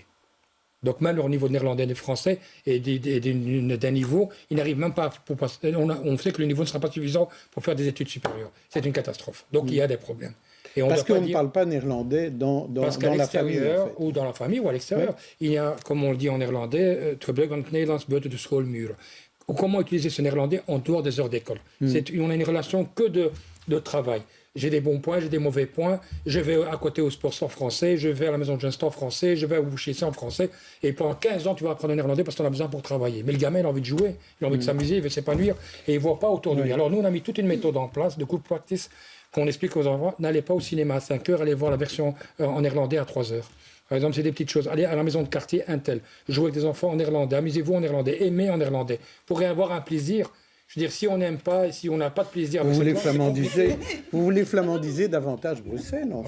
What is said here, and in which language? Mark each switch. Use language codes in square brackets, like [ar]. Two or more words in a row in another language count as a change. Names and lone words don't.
[fr] Donc même leur niveau de néerlandais et de français est d'un niveau, ils n'arrivent même pas pour passer. On sait que le niveau ne sera pas suffisant pour faire des études supérieures. C'est une catastrophe. Donc il y a des problèmes. Et parce qu'on ne parle pas néerlandais dans la famille. En fait. Ou dans la famille ou à l'extérieur. Il y a, comme on le dit en néerlandais, [nl] gebruik van het Nederlands buiten de schoolmuren. [fr] Comment utiliser ce néerlandais en dehors des heures d'école. On a une relation que de travail. J'ai des bons points, j'ai des mauvais points. Je vais à côté au sport en français, je vais à la maison de jeunes en français, je vais au boucher en français. Et pendant 15 ans, tu vas apprendre le néerlandais parce qu'on a besoin pour travailler. Mais le gamin, il a envie de jouer, il a envie de s'amuser, il veut s'épanouir et il ne voit pas autour de lui. Alors nous, on a mis toute une méthode en place de [en] group practice [fr] qu'on explique aux enfants, n'allez pas au cinéma à 5 heures, allez voir la version en néerlandais à 3 heures. Par exemple, c'est des petites choses. Allez à la maison de quartier, un tel. Jouez avec des enfants en néerlandais, amusez-vous en néerlandais, aimez en néerlandais. Pour avoir un plaisir. Je veux dire, si on n'aime pas et si on n'a pas de plaisir... Vous voulez flamandiser davantage Bruxelles, en fait.